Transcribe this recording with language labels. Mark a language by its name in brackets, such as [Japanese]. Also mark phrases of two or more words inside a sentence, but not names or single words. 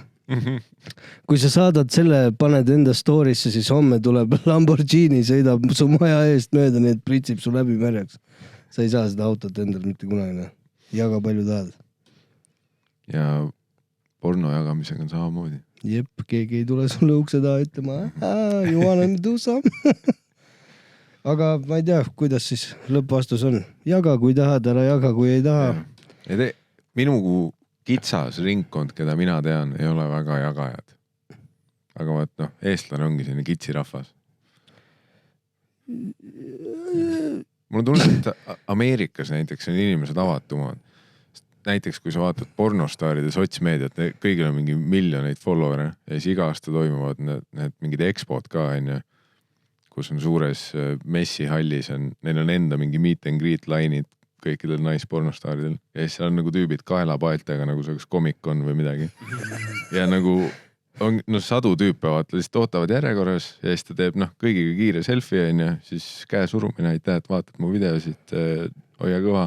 [Estonian] Kui sa saadad selle, paned enda story'sse, siis homme tuleb Lamborghini, sõidab su maja eest mööda, nii et pritsib su läbi märjaks. Sa ei saa seda autot endal mitte kunagi. Jaga palju tahad. ja porno jagamisega on samamoodi. Jep, keegi ei tule sulle ukse taha ütlema, [English] you wanna do some? [Estonian] Aga ma ei tea, kuidas siis lõppvastus on. Jaga, kui tahad, ära jaga, kui ei taha. Minu kitsas ringkond, keda mina tean, ei ole väga jagajad. Aga vaat eestlane ongi selline kitsirahvas. Mul tunne, et Ameerikas näiteks on inimesed avatumad. Näiteks kui sa vaatad pornostaaride sotsmeediat, kõigil on mingi miljoneid follower'e ja siis iga aasta toimuvad need mingid expod ka, kus on suures messihallis, neil on enda mingi [English] meet and greet [Estonian] line'id kõikidel naispornostaaridel ja siis seal on nagu tüübid kaelapaeltega, nagu see oleks Comic-Con või midagi. Ja nagu on sadu tüüpe, vaata, lihtsalt ootavad järjekorras ja siis ta teeb kõigiga kiire selfie siis käe surumine, aitäh, et vaatad mu videosid, hoia kõva.